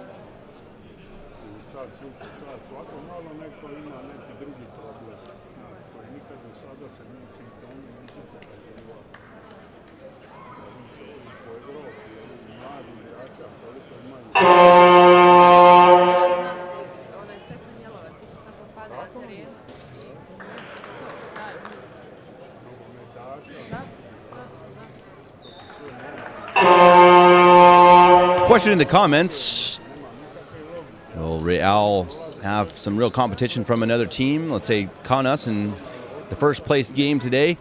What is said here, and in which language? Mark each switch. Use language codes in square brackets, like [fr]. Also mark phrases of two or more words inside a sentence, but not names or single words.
[sr] I sad svako malo neko ima neki drugi problem, koji nikad do sada se simptomi nisu pokazivali. Po Evropi, mladi igrača, koliko imaju. Onaj Stefan Jelovac, isto tako pada na terenu i daju. [en] Question in the comments. Will Real have some real competition from another team? Let's say Kaunas in the first place game today.